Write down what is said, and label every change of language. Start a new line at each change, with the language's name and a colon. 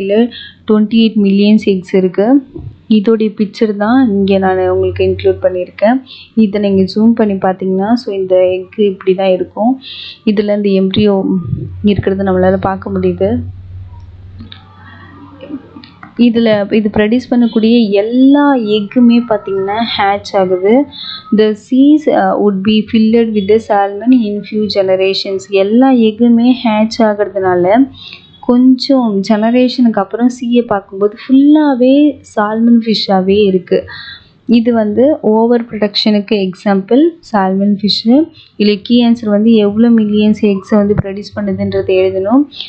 Tamil: இல்லை 28 million X இருக்குது. இதோடைய பிக்சர் தான் இங்கே நான் உங்களுக்கு இன்க்ளூட் பண்ணியிருக்கேன். இதை நீங்கள் ஜூம் பண்ணி பார்த்தீங்கன்னா இந்த எக்கு இப்படி தான் இருக்கும். இதில் இந்த எம்ப்ரியோ இருக்கிறத நம்மளால் பார்க்க முடியுது. இது ப்ரொடியூஸ் பண்ணக்கூடிய எல்லா எக்குமே பார்த்திங்கன்னா ஹேட்ச் ஆகுது.
English: The seas would be filled with the salmon in few generations.
Tamil: எல்லா எக்குமே ஹேட்ச் ஆகிறதுனால கொஞ்சம் ஜெனரேஷனுக்கு அப்புறம் சீயை பார்க்கும்போது ஃபுல்லாகவே சால்மன் ஃபிஷ்ஷாகவே இருக்குது. இது வந்து ஓவர் ப்ரொடக்ஷனுக்கு எக்ஸாம்பிள் சால்மன் ஃபிஷ்ஷு. இல்லை கீ ஆன்சர் வந்து எவ்வளோ மில்லியன்ஸ் எக்ஸை வந்து ப்ரொடியூஸ் பண்ணுதுன்றது எழுதணும்.